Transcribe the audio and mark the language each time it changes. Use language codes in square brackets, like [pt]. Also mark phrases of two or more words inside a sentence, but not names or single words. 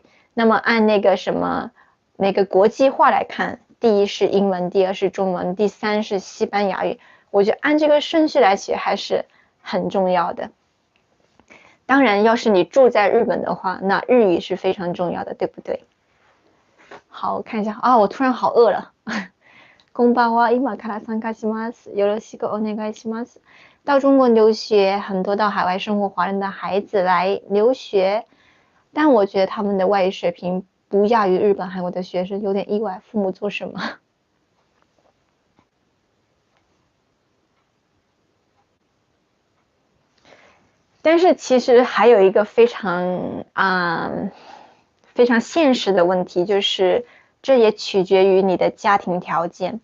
[zh] 那么按那个国际化来看，第一是英文，第二是中文，第三是西班牙语。我觉得按这个顺序来学还是很重要的。当然要是你住在日本的话，那日语是非常重要的，对不对？好，我看一下我突然好饿了。 [ja] こんばんは、今から参加します。よろしくお願いします。 [zh] 到中国留学，很多到海外生活华人的孩子来留学， 但我觉得他们的外语水平不亚于日本、韩国的学生，有点意外。父母做什么？但是其实还有一个非常现实的问题，就是这也取决于你的家庭条件。